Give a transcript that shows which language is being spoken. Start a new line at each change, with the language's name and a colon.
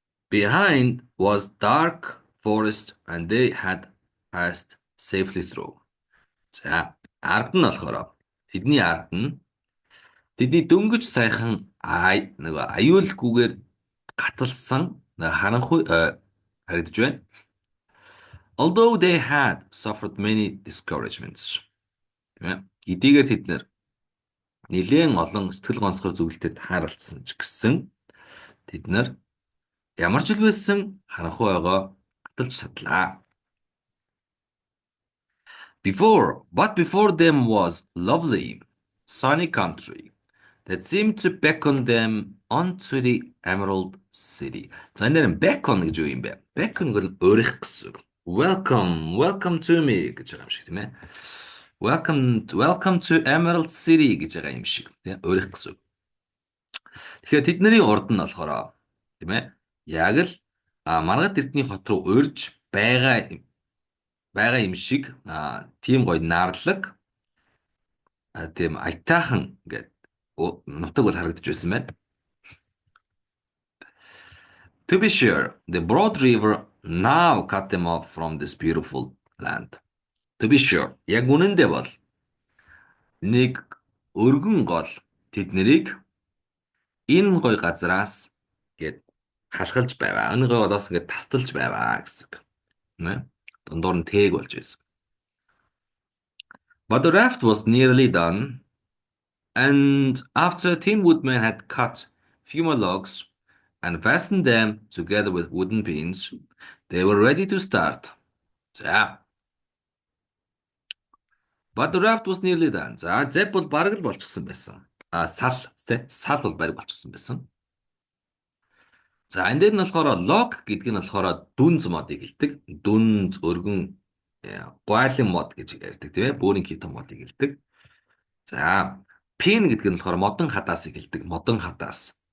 English: Behind was dark forest and they had passed safely through.
Mongolian: За, ард нь болохоор тэдний ард нь тэдний дөнгөж сайхан нөгөө аюулгүйгээр гаталсан харанхуй харагдаж байна.
English: Although they had suffered many discouragements.
Mongolian: Эдгээр тэд нэр нэлээд олон сэтгэл гонсгор зүйлтэд хаалцсан ч гэсэн тэд нар ямар ч л байсан харанхуй ойгоо гаталж чадлаа.
English: Before them was lovely, sunny country that seemed to beckon them onto the Emerald City.
Mongolian: За энэ нэр beckon гэж юу юм бэ? Beckon гэвэл урих гэсэн.
English: Welcome to me
Mongolian: гэж байгаа юм шиг тийм ээ.
English: Welcome to Emerald City
Mongolian: гэж байгаа юм шиг тийм урих гэсэн. Тэгэхээр тэдний урд нь болохоор тийм ээ. Яг л Маргад эрдний хот руу урьж байгаа юм шиг тийм гоё наарлаг тийм аятайхан гэдэг нутаг бол харагдаж байсан байна.
English: To be sure, the broad river now cut them off from this beautiful land. To be sure,
Mongolian: яг үнэндээ бол нэг өргөн гол тэднийг энэ гоё газраас гээд Халахалж байваа. Өнөөгөө одоос ингээд тасталж байваа гэсэн үг. Нэ? Дундуур нь тээг болж байсан.
English: But the raft was nearly done, and after Tin Woodman had cut few more logs and fastened them together with wooden pins, they were ready to start.
Mongolian: За,
English: but the raft was nearly done.
Mongolian: За, зэп бол бараг л болчихсон байсан. Сал, тэ? Сал бол бараг болчихсон байсан. За энэ дээр нь болохоор log гэдэг нь болохоор дүнз модыг хэлдэг. Дүнз, өргөн, гуайлын мод гэж ярьдаг тийм ээ. Бөөрийн хитон модыг хэлдэг. За pin гэдэг нь болохоор модон хадаасыг хэлдэг. Модон хадаас.